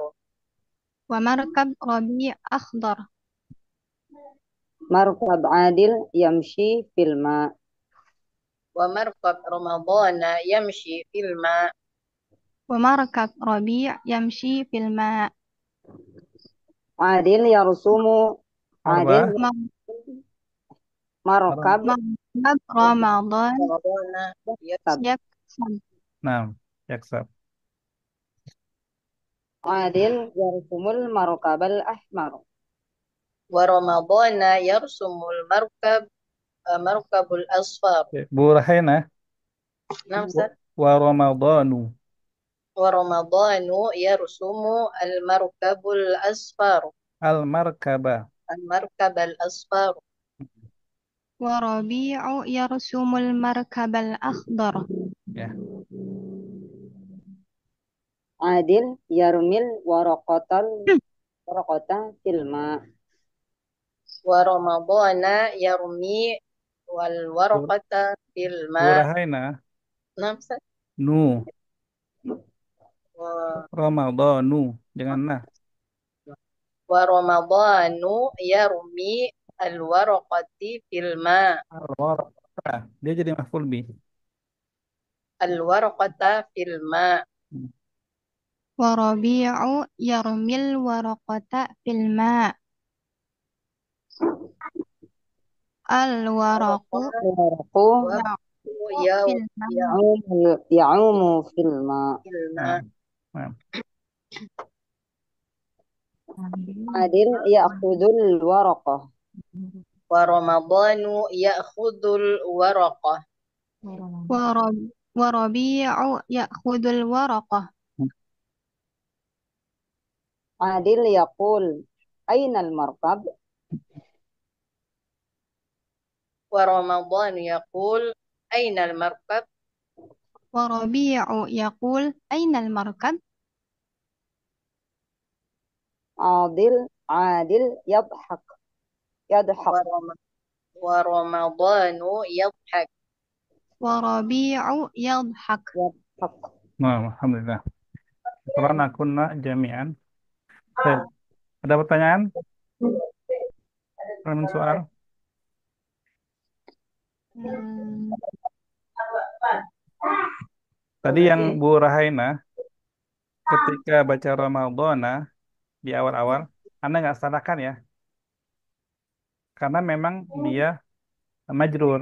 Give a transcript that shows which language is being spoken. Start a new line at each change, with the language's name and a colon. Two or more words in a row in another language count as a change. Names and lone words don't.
Arabic: ومركب ربيع أخضر. مركب عادل يمشي في الماء. ومركب رمضان يمشي في الماء ومركب ربيع يمشي في الماء. عادل يرسم. عادل
Indonesian: Apa?
Arabic: markab مركب رمضان رمضان yaksab. يكسب. Nah, yaksab. عادل يرسم المركب الأحمر. ورمضان يرسم المركب مركب الأصفر.
Indonesian: Oke, Bu Rahaina.
Arabic: نعم أستاذ. ورمضان. ورمضان يرسم المركب الأصفر Al-markaba. المركب الأصفر. وربيع يرسم المركب الأخضر.
Indonesian: Ya.
Arabic: عادل يرمي الورقة في الماء. ورمضان يرمي
Indonesian: Bu
Arabic: والورقة في
Indonesian: Bu
Arabic: الماء.
Indonesian: Rahaina.
Arabic: نعم أستاذ. Nu. و-
Indonesian: Ramadhanu. Jangan nah.
Arabic: ورمضان يرمي الورقة في الماء.
Indonesian: Al-waraqah. Dia jadi
Arabic: مفعول به. الورقة في الماء. وربيع يرمي الورقة في الماء. الورق Waraqu يعوم في الماء. يعوم في الماء. في الماء.
Indonesian: Nah.
Arabic: عادل يأخذ الورقة. ورمضان يأخذ الورقة. وربيع يأخذ الورقة. عادل يقول أين المركب. ورمضان يقول أين المركب. وربيع يقول أين المركب. عادل يضحك. ورم- ورمضان يضحك. وربيع يضحك. Yadhak. Nah, الحمد لله. قرآن أكنا جميعا.
Indonesian: Baik. Ada pertanyaan? Pertanyaan soal? Hmm, Tadi yang Bu Rahaina ketika baca Ramadhana di awal-awal, Anda nggak salahkan ya, karena memang dia majrur.